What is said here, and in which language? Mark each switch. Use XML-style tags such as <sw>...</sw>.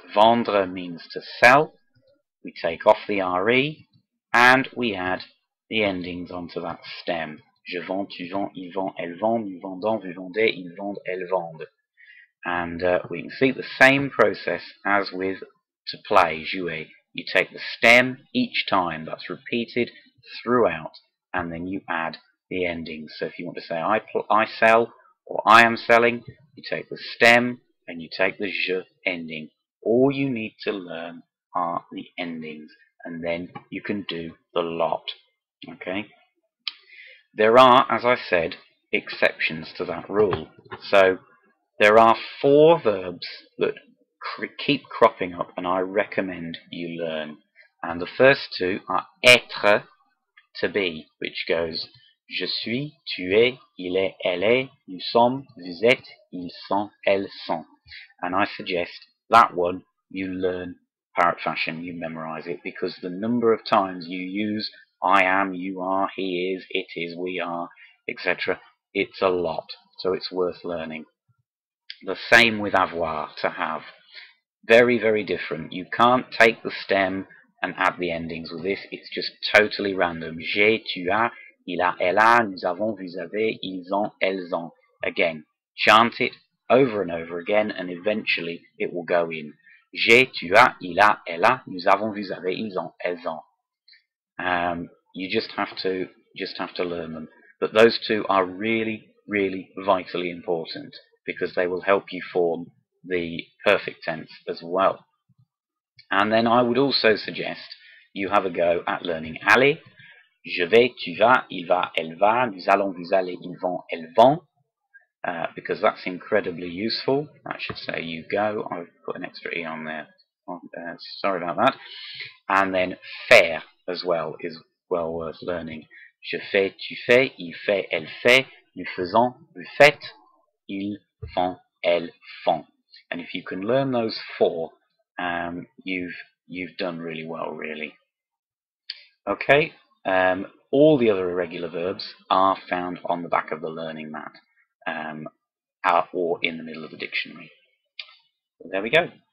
<en>Vendre means to sell. We take off the RE and we add the endings onto that stem.</en> <fr>Je vends, tu vends, il vend, elle vend, nous vendons, vous vendez, ils vendent, elles vendent.</fr> <en>And we can see the same process as with to play, jouer. You take the stem each time, that's repeated throughout, and then you add the endings. So if you want to say I sell or I am selling, you take the stem and you take the je ending. All you need to learn are the endings, and then you can do the lot. Okay? There are, as I said, exceptions to that rule. So there are 4 verbs that keep cropping up and I recommend you learn. And the first 2 are être, to be, which goes</en> <fr>je suis, tu es, il est, elle est, nous sommes, vous êtes, ils sont, elles sont.</fr> <en>And I suggest that one you learn parrot fashion, you memorize it, because the number of times you use I am, you are, he is, it is, we are, etc., it's a lot, so it's worth learning. The same with avoir, to have. Very, very different. You can't take the stem and add the endings with this. It's just totally random.</en> <fr>J'ai, tu as, il a, elle a, nous avons, vous avez, ils ont, elles ont.</fr> <en>Again, chant it over and over again, and eventually it will go in.</en> <fr>J'ai, tu as, il a, elle a, nous avons, vous avez, ils ont, elles ont.</fr> <en>You just have to learn them. But those 2 are really, really vitally important, because they will help you form the perfect tense as well. And then I would also suggest you have a go at learning aller.</en> <fr>Je vais, tu vas, il va, elle va, nous allons, vous allez, ils vont, elles vont,</fr> <en>because that's incredibly useful. That should say you go. I've put an extra E on there. Sorry about that. And then faire as well is well worth learning.</en> <fr>Je fais, tu fais, il fait, elle fait, nous faisons, vous faites, ils font, elles font.</fr> <en>And if you can learn those 4, you've done really well, really. Okay, all the other irregular verbs are found on the back of the learning mat, or in the middle of the dictionary. There we go.</en>